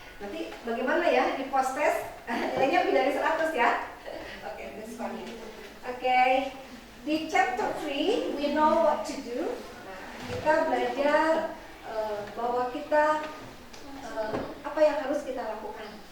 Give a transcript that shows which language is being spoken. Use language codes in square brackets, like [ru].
[id] Nanti bagaimana ya di post test nilainya lebih dari 100 ya. [en] Oke, that's funny. [id] Oke, di [en] chapter 3 we know what to do. [id] Nah, kita belajar bahwa kita apa yang harus kita lakukan.